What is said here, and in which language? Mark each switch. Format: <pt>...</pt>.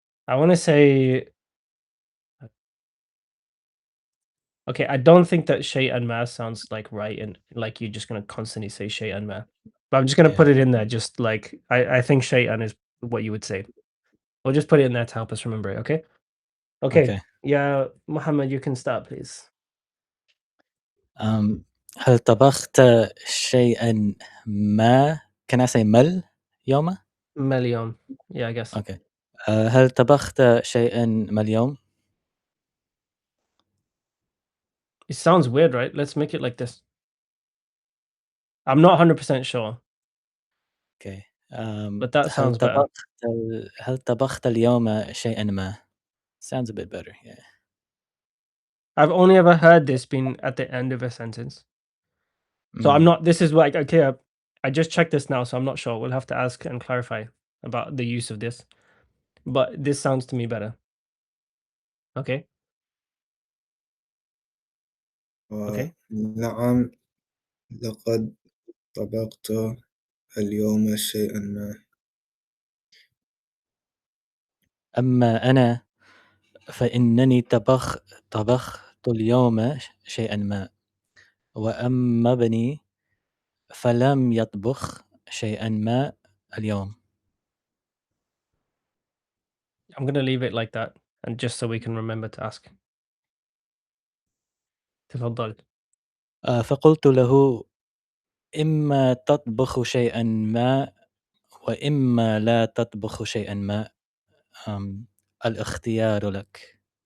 <en>I want to say, okay, I don't think that shay'an ma sounds like right and like you're just gonna constantly say shay'an ma. But I'm just gonna Yeah. put it in there, just like I think shay'an is what you would say. We'll just put it in there to help us remember it, okay? Okay. Okay. Yeah, Muhammad, you can start, please.</en> <ar>هل طبخت شيئًا ما</ar> <en>can I say</en> <ar>ما اليوم؟</ar> <en>Melion. Yeah, I guess. Okay.</en> <ar>هل طبخت شيئًا ما اليوم؟</ar> <en>It sounds weird, right? Let's make it like this. I'm not 100% sure, Okay. but that</en> <ar>هل</ar> <en>sounds better.</en> <ar>طبخت اليوم شيئًا ما؟</ar> <en>Sounds a bit better, yeah. I've only ever heard this being at the end of a sentence. So I'm um. not, this is like, okay, I just checked this now, so I'm not sure. We'll have to ask and clarify about the use of this. But this sounds to me better. Okay. Okay.</en> <ar>نعم لقد طبخت اليوم شيئا ما. أما أنا فإنني طبخت اليوم شيئًا ما، وأما ابني فلم يطبخ شيئًا ما اليوم.</ar> <en>I'm going to leave it like that. And just so we can remember to ask.</en> <ar>تفضل. فقلت له: "إما تطبخ شيئًا ما، وإما لا تطبخ شيئًا ما، الاختيار لك."</ar>